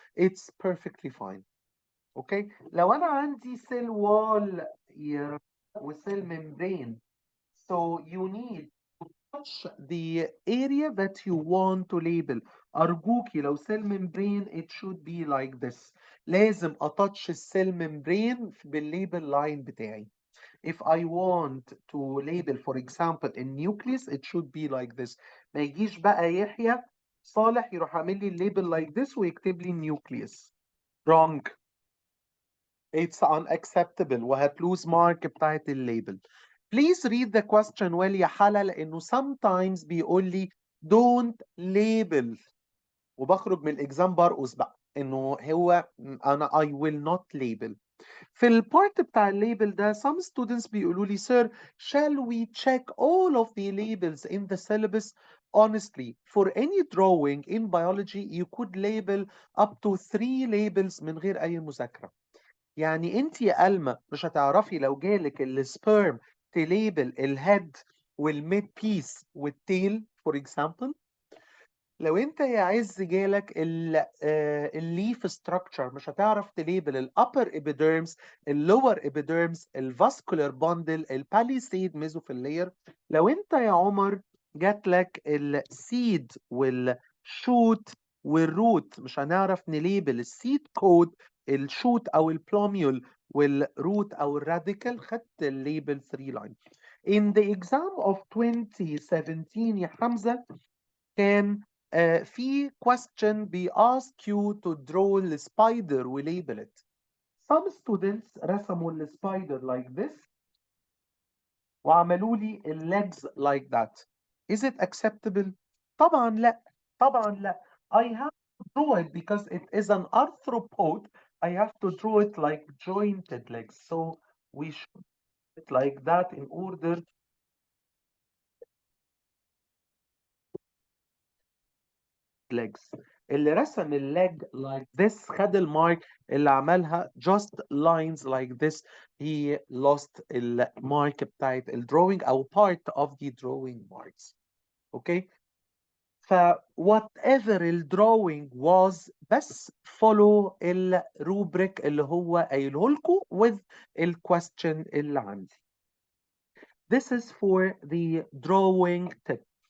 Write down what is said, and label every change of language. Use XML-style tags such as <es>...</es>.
<en>It's perfectly fine. Okay,</en> <ar>لو انا عندي</ar> <en>cell wall وcell membrane, so you need touch the area that you want to label.</en> <ar>أرجوكي لو</ar> <en>cell membrane it should be like this.</en> <ar>لازم أتاتش السيل membrane بالليبل لاين بتاعي.</ar> <en>If I want to label for example a nucleus it should be like this.</en> <ar>ما يجيش بقى يحيى صالح يروح عامل لي الليبل</ar> <en>like this</en> <ar>ويكتب لي nucleus.</ar> <en>Wrong. It's unacceptable</en> <ar>وهتلوز مارك بتاعت الليبل.</ar> <en>Please read the question well</en> <ar>يا حلا لأنه sometimes بيقول لي</ar> <en>don't label</en> <ar>وبخرج من الإكزام برقص بقى إنه هو أنا</ar> <en>I will not label.</en> <ar>في البارت بتاع الليبل ده</ar> <en>some students</en> <ar>بيقولوا لي</ar> <en>sir shall we check all of the labels in the syllabus? Honestly for any drawing in biology you could label up to 3 labels</en> <ar>من غير أي مذاكرة. يعني انت يا ألمى مش هتعرفي لو جالك السبيرم تليبل الهيد والميد بيس والتيل فور اكزامبل. لو انت يا عز جالك الليف ستراكشر مش هتعرف تليبل الابر ابيديرمز اللور ابيديرمز الفاسكولار باندل الباليسيد ميزوفيلير. لو انت يا عمر جات لك السيد والشوت والروت مش هنعرف نليبل السيد كود الشوت او البلوميول والروت او الراديكال. خدت الليبل 3 لاين.</ar> <en>In the exam of 2017 يا حمزة</en> <ar>كان في</ar> <en>question بي ask you to draw السبايدر وليبل it. Some students</en> <ar>رسموا</ar> <en>السبايدر like this</en> <ar>وعملوا لي</ar> <en>legs like that. Is it acceptable?</en> <ar>طبعا لا. طبعا لا.</ar> <en>I have to draw it because it is an arthropod. I have to draw it like jointed legs. So we should do it like that in order legs.</en> <ar>اللي رسم الleg</ar> <en>like this</en> <ar>خد المارك. اللي عملها</ar> <en>just lines like this he lost المارك</en> <ar>بتاعت الدروينج او</ar> <en>part of the drawing marks.</en> <ar>اوكي، ف whatever الدروينج was بس follow الروبريك اللي هو قايله لكم with الكويستشن اللي عندي.</ar> <en>This is for the drawing tip.</en>